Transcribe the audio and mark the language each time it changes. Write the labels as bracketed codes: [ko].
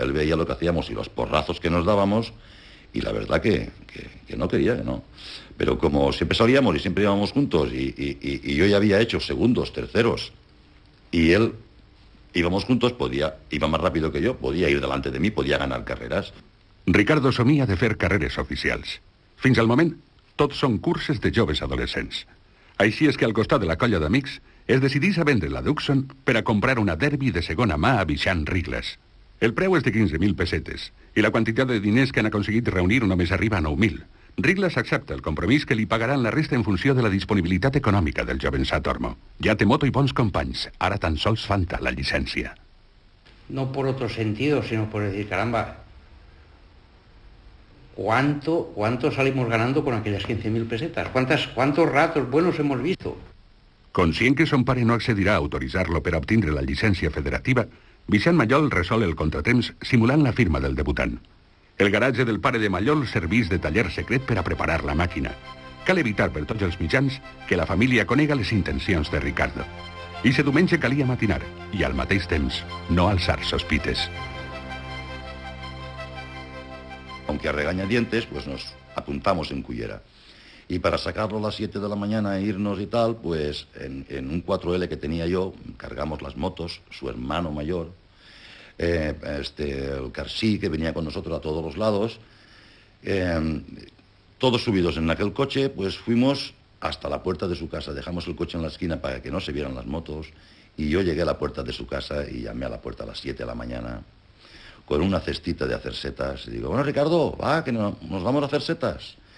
[es] Él veía lo que hacíamos y los porrazos que nos dábamos y la verdad que no quería, que no. Pero como siempre salíamos y siempre íbamos juntos y yo ya había hecho segundos, terceros y él íbamos juntos, iba más rápido que yo, podía ir delante de mí, podía ganar carreras. [ca] Ricardo somia de fer carreres oficials. Fins al moment, tot són curses de joves adolescents. Així és que al costat de la colla d'amics es decidís a vendre la Tucson per a comprar una Derby de segona mà a Vicent Rigles. El preu és de 15.000 pessetes i la quantitat de diners que han aconseguit reunir només arriba a 9.000. Rigles accepta el compromís que li pagaran la resta en funció de la disponibilitat econòmica del jovençat Tormo. Ja té moto i bons companys, ara tan sols falta la llicència. [es] No por otro sentido, sino por decir, caramba, ¿cuánto salimos ganando con aquellas 15.000 pesetas? ¿Cuántos ratos buenos hemos visto? [ca] Conscient que son pare no accedirà a autoritzar-lo per a obtindre la llicència federativa, Vicent Mallol resol el contratemps simulant la firma del debutant. El garatge del pare de Mallol servís de taller secret per a preparar la màquina. Cal evitar per tots els mitjans que la família conega les intencions de Ricardo. I se diumenge calia matinar i al mateix temps no alçar sospites. [es] Aunque a regañadientes, pues nos apuntamos en Cullera. Y para sacarlo a las 7 de la mañana e irnos y tal, pues en un 4L que tenía yo, cargamos las motos, su hermano mayor, el Carsí, que venía con nosotros a todos los lados, todos subidos en aquel coche, pues fuimos hasta la puerta de su casa, dejamos el coche en la esquina para que no se vieran las motos, y yo llegué a la puerta de su casa y llamé a la puerta a las 7 de la mañana, con una cestita de hacer setas, y digo, bueno, Ricardo, va, que nos vamos a hacer setas.